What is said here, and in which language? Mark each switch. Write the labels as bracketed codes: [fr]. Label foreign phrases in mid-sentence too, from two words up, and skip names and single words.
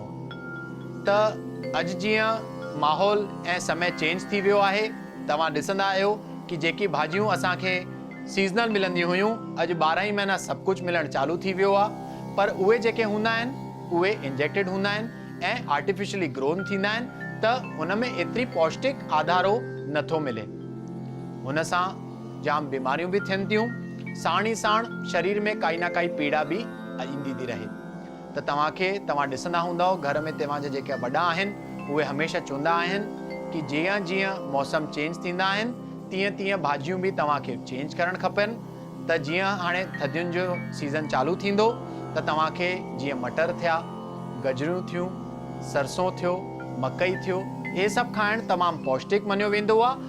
[sd] त अॼु जीअं माहौल ऐं समय चेंज थी वियो आहे, तव्हां ॾिसंदा आहियो कि जेकी भाजियूं असांखे सीज़नल मिलंदियूं हुयूं, अॼु 12 ई महीना सभु कुछ मिलण चालू थी वियो आहे। पर उहे जेके हूंदा आहिनि उहे इंजेक्टेड हूंदा आहिनि ऐं [en] artificially grown [sd] थींदा आहिनि, त हुन में एतिरी पौष्टिक आधारो नथो मिले। हुन सां जाम बीमारियूं भी थियनि थियूं। साण ई साण शरीर में काई ना काई पीड़ा भी ईंदी थी रहे। त तव्हां ॾिसंदा हूंदव घर में तव्हांजा जेके वॾा आहिनि उहे हमेशह चवंदा आहिनि कि जीअं जीअं मौसम चेंज थींदा आहिनि तीअं तीअं भाॼियूं बि तव्हांखे चेंज करणु खपनि। त जीअं हाणे थधियुनि जो सीज़न चालू थींदो त तव्हांखे जीअं मटर थिया, गजरूं थियूं, सरसों थियो, मकई थियो, हे सभु खाइणु तमामु पौष्टिक मञियो वेंदो आहे।